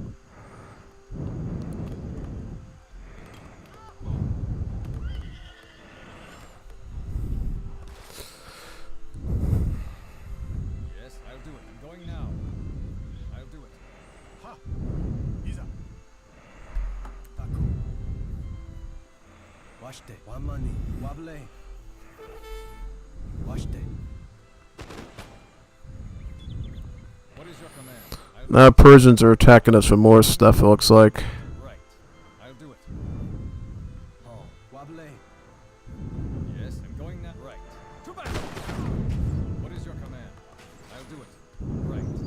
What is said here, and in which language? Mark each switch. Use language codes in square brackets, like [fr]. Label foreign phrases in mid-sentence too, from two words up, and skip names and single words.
[en] Yes, I'll do it. I'm going now. I'll do it. Ha! Iza. Taku. Washite. Wamani. Wable. Washite. What is your command? Now Persians are attacking us with more stuff, it looks like. Right. I'll do it. Oh. Wable. Yes, I'm going now. Right. To battle! What is your command? I'll do it. Right.